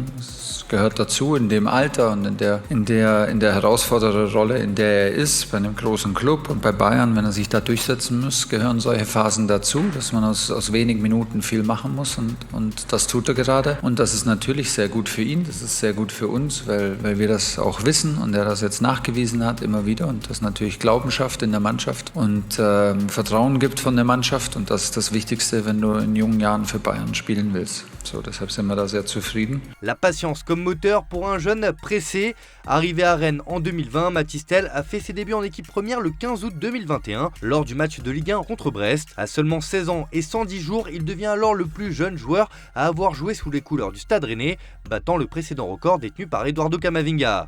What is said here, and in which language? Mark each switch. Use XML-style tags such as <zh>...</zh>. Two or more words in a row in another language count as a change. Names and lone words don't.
<de>Es gehört dazu in dem Alter und in der herausfordernden Rolle, in der er ist, bei einem großen Club und bei Bayern, wenn er sich da durchsetzen muss, gehören solche Phasen dazu, dass man aus wenigen Minuten viel machen muss, und das tut er gerade, und das ist natürlich sehr gut für ihn, das ist sehr gut für uns, weil wir das auch wissen und er das jetzt nachgewiesen hat immer wieder, und das natürlich Glauben schafft in der Mannschaft und Vertrauen gibt von der Mannschaft, und das ist das Wichtigste, wenn du in jungen Jahren für Bayern spielen willst. So, deshalb sind wir da sehr zufrieden.</de> <fr>La patience comme moteur pour un jeune pressé. Arrivé à Rennes en 2020, Mathys Tel a fait ses débuts en équipe première le 15 août 2021 lors du match de Ligue 1 contre Brest. À seulement 16 ans et 110 jours, il devient alors le plus jeune joueur à avoir joué sous les couleurs du Stade Rennais, battant le précédent record détenu par Eduardo Camavinga.</fr>